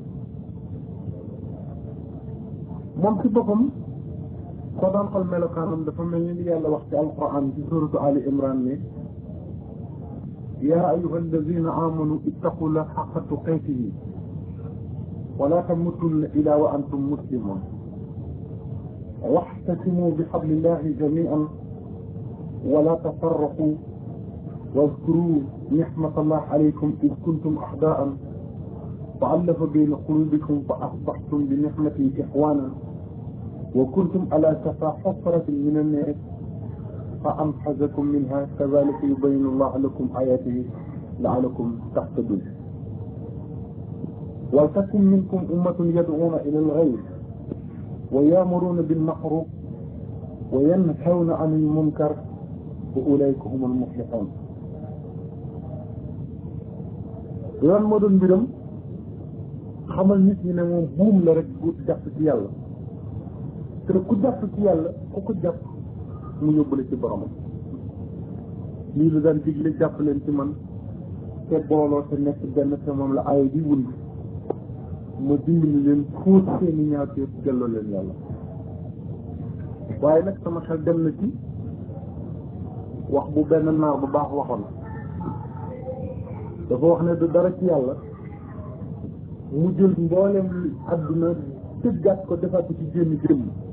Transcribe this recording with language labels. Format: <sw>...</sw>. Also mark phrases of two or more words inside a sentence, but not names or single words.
<wo>moom ci boppam soo daan xool melokaanam dafa mel ni li yàlla wax ci alquran ci suratu Ali Imran ne</wo> <ar>يا أيها الذين آمنوا اتقوا الله حق تقاته ولا تموتن إلا و أنتم مسلمون واعتصموا بحبل الله جميعا ولا تفرقوا واذكروا نعمة الله عليكم إذ كنتم أعداء فألف بين قلوبكم فأصبحتم بنعمته إخوانا وكنتم على شفا حفرة من النار فأنقذكم منها كذلك يبين الله لكم آياته لعلكم تهتدون ولتكن منكم أمة يدعون إلى الخير ويأمرون بالمعروف وينهون عن المنكر وأولئك هم المفلحون</ar> <wo>loolu moo doon mbiram xamal nit ñi ne moom buum la rek bu jàpp ci yàlla te ku jàpp ci yàlla ku ko jàpp mu yóbbule ci boromam lii lu daan digle jàpp leen ci man te booloo te nekk benn te moom la aaya di wund ma dimbali leen fóot seeni ñaawteef delloo leen yàlla waaye nag sama xel dem na ci wax bu benn naar bu baax waxoon dafa wax ne du dara ci yàlla mu jël mboolem adduna tëggaat ko defaat ko ci jëmmi jëmm</wo>